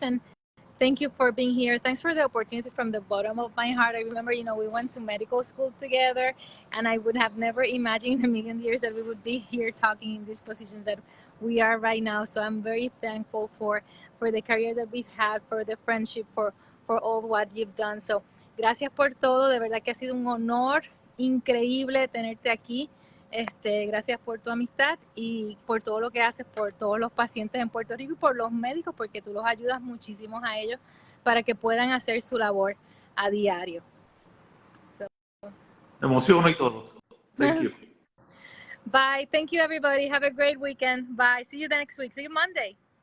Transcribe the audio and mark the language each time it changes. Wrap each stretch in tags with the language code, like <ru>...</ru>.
<en>And thank you for being here. Thanks for the opportunity from the bottom of my heart. I remember, we went to medical school together, and I would have never imagined in a million years that we would be here talking in these positions that we are right now. So I'm very thankful for the career that we've had, for the friendship, for all what you've done.</en> <es>So gracias por todo. De verdad que ha sido un honor increíble tenerte aquí. Gracias por tu amistad y por todo lo que haces por todos los pacientes en Puerto Rico y por los médicos, porque tú los ayudas muchísimo a ellos para que puedan hacer su labor a diario. Emociono y todo.</es> <en>Thank you. Bye. Thank you, everybody. Have a great weekend. Bye. See you next week. See you Monday.</en>